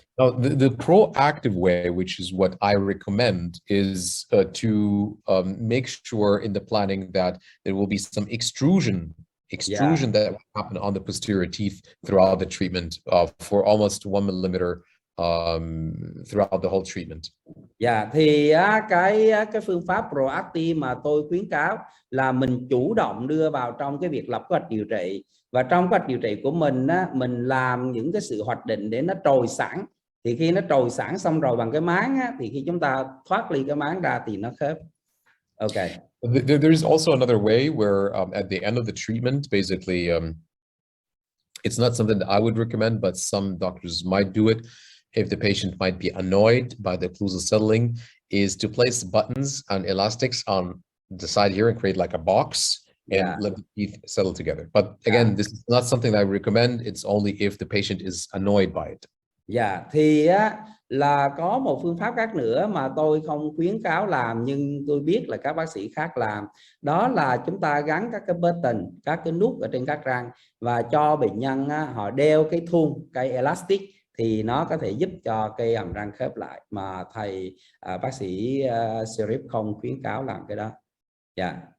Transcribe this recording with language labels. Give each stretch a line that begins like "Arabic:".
English: Now, the proactive way, which is what I recommend, is to make sure in the planning that there will be some extrusion that will happen on the posterior teeth throughout the treatment for almost 1 millimeter throughout the whole treatment.
Vietnamese: Dạ, thì cái phương pháp proactive mà tôi khuyến cáo là mình chủ động đưa vào trong cái việc lập kế hoạch điều trị, và trong kế hoạch điều trị của mình mình làm những cái sự hoạch định để nó trồi sẵn, thì khi nó trồi sẵn xong rồi bằng cái máng thì khi chúng ta thoát ly cái máng ra thì nó khớp.
English: Okay. There's also another way where at the end of the treatment, basically, it's not something that I would recommend, but some doctors might do it if the patient might be annoyed by the occlusal settling, is to place buttons and elastics on the side here and create like a box and let the teeth settle together. But again, this is not something that I recommend. It's only if the patient is annoyed by it.
Vietnamese: Dạ, thì là có một phương pháp khác nữa mà tôi không khuyến cáo làm, nhưng tôi biết là các bác sĩ khác làm. Đó là chúng ta gắn các cái button, các cái nút ở trên các răng và cho bệnh nhân họ đeo cái thun, cái elastic, thì nó có thể giúp cho cái hàm răng khớp lại, mà thầy bác sĩ Sherif không khuyến cáo làm cái đó. Dạ.